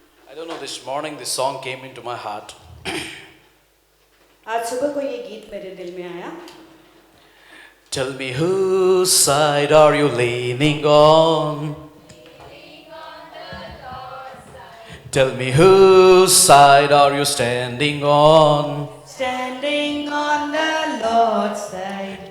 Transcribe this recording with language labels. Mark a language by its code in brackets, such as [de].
[en] I don't know, this morning this song came into my heart. [hi] आज सुबह को ये गीत मेरे दिल में आया. [en] Tell me whose side are you leaning on? Tell me whose side are you standing on? Standing on the Lord's side,